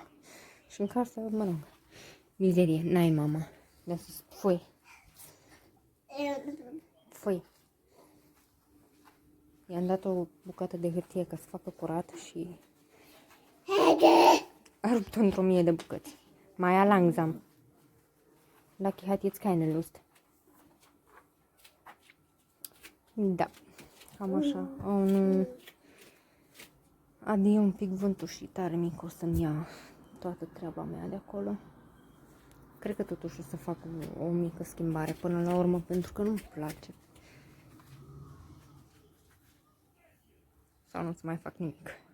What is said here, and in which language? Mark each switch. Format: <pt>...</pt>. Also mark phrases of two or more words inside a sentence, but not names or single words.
<ro>Și în casă, mă rog, mizerie, n-ai mama. Foi. Foi. I-am dat o bucată de hârtie ca să facă curat și a rupt-o într-o mie de bucăți.</ro> <de>Mai langsam. Lucky hat jetzt keine Lust.</de> <ro>Da, cam așa. Oh, nu. Adie un pic vântul și tare mic o să-mi ia toată treaba mea de acolo. Cred că totuși o să fac o mică schimbare până la urmă, pentru că nu-mi place. Sau nu să mai fac nimic.</ro>